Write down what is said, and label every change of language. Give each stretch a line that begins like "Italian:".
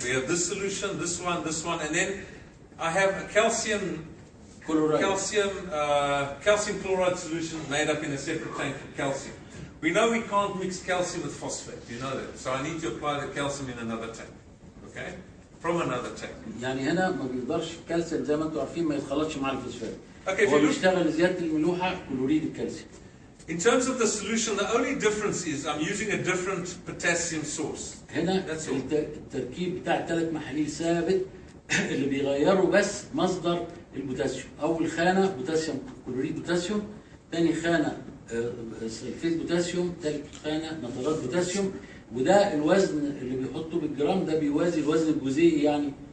English: We have this solution, this one, and then I have a calcium chloride solution made up in a separate tank of calcium. We know we can't mix calcium with phosphate, you know that. So I need to apply the calcium in another tank, okay? From another tank.
Arabic: يعني هنا ما بيقدرش الكالسيوم زي ما انتم عارفين ما يتخلطش مع الفوسفات.
English: Okay,
Arabic: هو بيشتغل لزياده الملوحه كلوريد الكالسيوم.
English: In terms of the solution, the only difference is I'm using a different potassium source.
Arabic: هنا التركيب بتاع الثلاث محاليل ثابت اللي بيغيروا بس مصدر البوتاسيوم. اول خانه بوتاسيوم كلوريد بوتاسيوم، ثاني خانه سلفيت بوتاسيوم، ثالث خانه نترات بوتاسيوم، وده الوزن اللي بيحطه بالجرام ده بيوازي الوزن الجزيئي يعني.